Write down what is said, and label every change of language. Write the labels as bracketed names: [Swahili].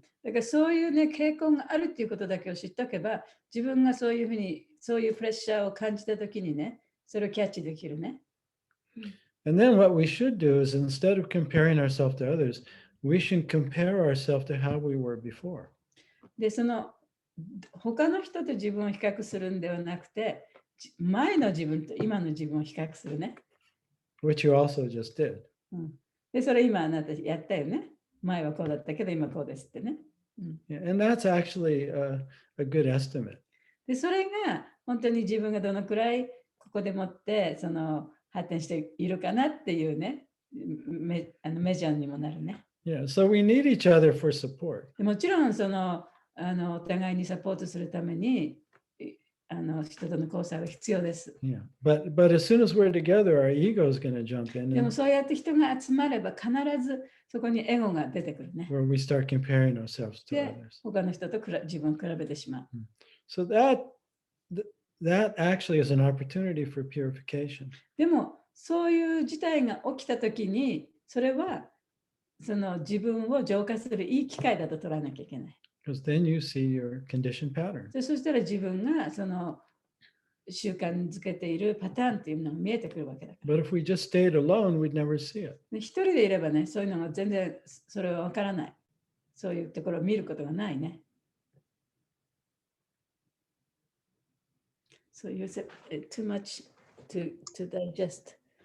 [Japanese] だからそういうね、傾向があるっていうことだけを知っておけば、自分がそういうふうに、そういうプレッシャーを感じたときにね、それをキャッチできるね。 [English] And then what we should do is instead of comparing ourselves to others, we should compare ourselves to how we were before. [Japanese] で、他の人と自分を比較するんではなくて、前の自分と今の自分を比較するね。 [English] Which you also just did. [Japanese] で、それ今あなたやったよね。前はこうだったけど今こうですってね。 [English] Yeah, and that's actually a good estimate. [Japanese] で、それが本当に自分がどのくらいここでもって発展しているかなっていうね、メジャーにもなるね。 [English] Yeah, so we need each other for support. [Japanese] もちろんお互いにサポートするために人との交際は必要です。 [English] Yeah, but as soon as we're together, our ego is going to jump in. [Japanese] でもそうやって人が集まれば必ずそこにエゴが出てくるね。 [English] Where we start comparing ourselves to [Japanese] で、 [English] others. [Japanese] 他の人と自分を比べてしまう。 [English] So that actually is an opportunity for purification. [Japanese] でもそういう事態が起きたときに、それは自分を浄化するいい機会だと捉えなきゃいけない。 [English] Because then you see your conditioned pattern. [Japanese] そしたら自分が習慣づけているパターンっていうのが見えてくるわけだから。 [English] But if we just stayed alone, we'd never see it. [Japanese] 一人でいればね、そういうのが全然それはわからない。そういうところを見ることがないね。 [English] So you said too much to digest.